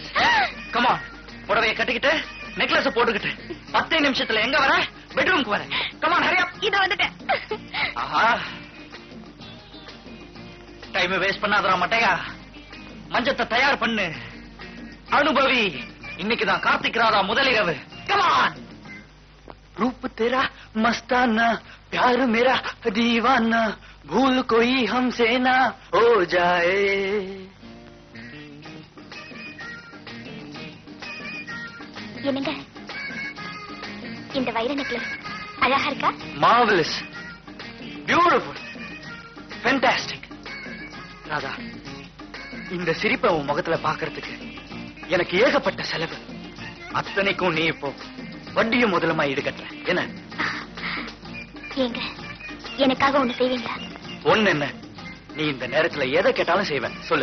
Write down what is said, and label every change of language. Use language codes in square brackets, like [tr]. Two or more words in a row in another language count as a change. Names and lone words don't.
[ta] கமான், புடவைய கட்டிக்கிட்டு நெக்லஸ் போட்டுக்கிட்டு 10 நிமிஷத்துல எங்க வர? பெட்ரூம்க்கு வர. [en] come on, hurry up. [ta] இது வந்துட்டேன். ஆஹா, [en] time waste [ta] பண்ணாதடா மட்டையா. மஞ்சத்தை தயார் பண்ணு. அனுபவி. இன்னைக்குதான் கார்த்திக் ராதா முதலிரவு. கமான். [hi] रूप तेरा मस्ताना, प्यार मेरा दीवाना, भूल कोई हमसे ना हो जाए. [ta] என்னங்க, இந்த வைர நெக்லஸ் அழகா இருக்கா? [en] Marvelous, beautiful, fantastic. [ta] ராதா, இந்த சிரிப்பை உன் முகத்துல பாக்குறதுக்கு எனக்கு ஏகப்பட்ட செலவு. அத்தனைக்கும் நீ இப்போ வட்டியும் முதலமா ஈடுகட்டுற என்ன? ஏங்க எனக்காக ஒண்ணு செய்வீங்களா? ஒண்ணு என்ன, நீ இந்த நேரத்துல எதை கேட்டாலும் செய்வேன், சொல்லு.